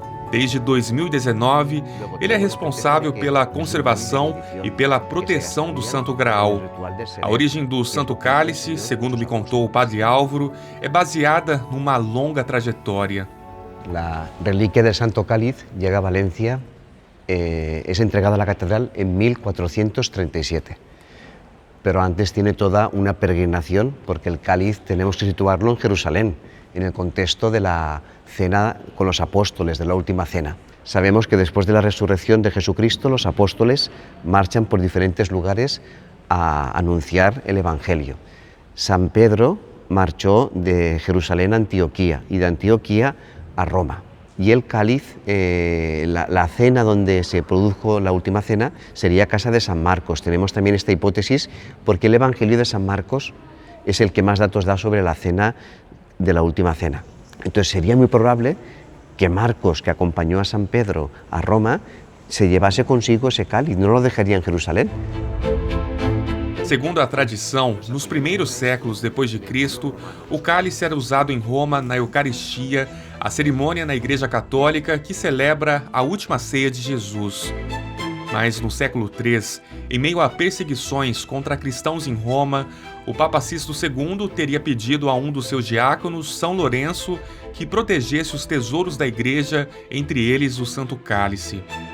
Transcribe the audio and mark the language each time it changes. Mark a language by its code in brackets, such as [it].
[pt] Desde 2019, ele é responsável pela conservação e pela proteção do Santo Graal. A origem do Santo Cálice, segundo me contou o padre Álvaro, é baseada numa longa trajetória. A relíquia do Santo Cálice chega a Valência, é entregada à catedral em 1437. [es] Pero antes tiene toda una peregrinación, porque el cáliz tenemos que situarlo en Jerusalén, en el contexto de la cena con los apóstoles, de la última cena. Sabemos que después de la resurrección de Jesucristo, los apóstoles marchan por diferentes lugares a anunciar el Evangelio. San Pedro marchó de Jerusalén a Antioquía y de Antioquía a Roma. Y el cáliz, la cena donde se produjo la última cena, sería casa de San Marcos. Tenemos también esta hipótesis porque el Evangelio de San Marcos es el que más datos da sobre la cena de la última cena. Entonces sería muy probable que Marcos, que acompañó a San Pedro a Roma, se llevase consigo ese cáliz, no lo dejaría en Jerusalém. [pt] Segundo a tradição, nos primeiros séculos depois de Cristo, o cálice era usado em Roma na Eucaristia, a cerimônia na Igreja Católica que celebra a última ceia de Jesus. Mas no século III, em meio a perseguições contra cristãos em Roma, o Papa Sisto II teria pedido a um dos seus diáconos, São Lourenço, que protegesse os tesouros da Igreja, entre eles o Santo Cálice.